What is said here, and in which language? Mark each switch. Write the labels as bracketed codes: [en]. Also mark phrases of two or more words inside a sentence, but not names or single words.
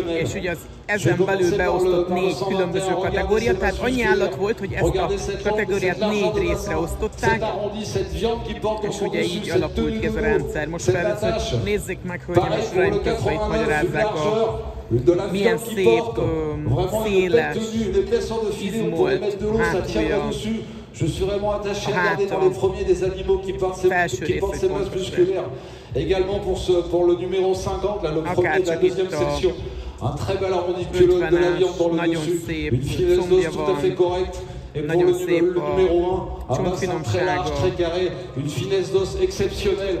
[hu] És ugye az ezen belül beosztott 4 különböző kategória, tehát annyi állat volt, hogy ezt a kategóriát 4 részre osztották, és ugye így alakult ki ez a rendszer. Most először nézzék meg, hölgyeim és uraim, közben itt magyarázzák milyen szép, széles, izmolt hátulja. [fr] Je suis vraiment attaché à regarder dans les premiers des animaux qui portent ces musculaires. Également pour le numéro 50, là, le premier de la deuxième section. Un très bel arrondi de culotte, de la viande dans le dessus. Une finesse d'os tout à fait correcte. Et pour le numéro 1, un bassin très large, très carré, une finesse d'os exceptionnelle.